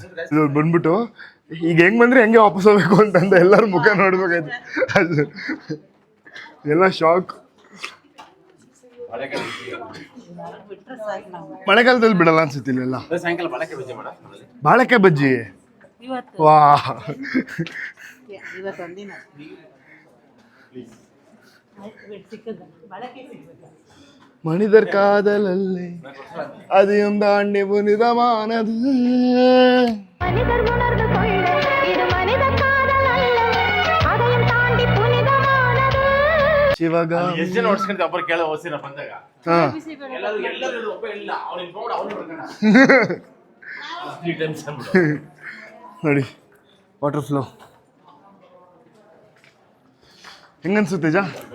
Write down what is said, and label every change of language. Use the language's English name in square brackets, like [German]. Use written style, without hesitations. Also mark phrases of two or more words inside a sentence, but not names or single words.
[Kannada] ಇದು ಬಂದ್ಬಿಟ್ಟು ಈಗ ಹೆಂಗ್ ಬಂದ್ರೆ ಹೆಂಗೆ ವಾಪಸ್ ಹೋಗ್ಬೇಕು ಅಂತಂದ ಎಲ್ಲರ ಮುಖ ನೋಡ್ಬೇಕಾಯ್ತು. ಅದು ಎಲ್ಲ ಶಾಕ್. ಮಳೆಗಾಲದಲ್ಲಿ ಬಿಡಲ್ಲ ಅನ್ಸುತ್ತೆ ಇಲ್ಲೆಲ್ಲ. ಸಾಯಂಕಾಲ ಬಾಳೆಕಾಯಿ ಬಜ್ಜಿ. ಇವತ್ತು ವಾ ಒಂದಿನ [Tamil] மனிதர் காதலல்லே அதிகம் தாண்டி புனிதமானது. மனிதர் உணர்ந்து கொள்ள இது மனித காதல் அல்ல, அதையும் தாண்டி புனிதமானது. [Kannada] ಶಿವಗಾಮಿ. ಎಷ್ಟು ಜನ ಹೊಡ್ಸ್ಕೊಂಡ್ರೆ ಒಬ್ಬರು ಕೇಳೋ ಓಸಿನ ಬಂದಾಗ ಹಾ ಎಲ್ಲರೂ ಒಬ್ಬ ಇಲ್ಲ, ಅವ್ನಿಗೆ ನೋಡು ಅವನು ಬರ್ತಾನ. ನೋಡಿ [English] water flow [Kannada] ಹೆಂಗನ್ಸುತ್ತೆ ಜಾ?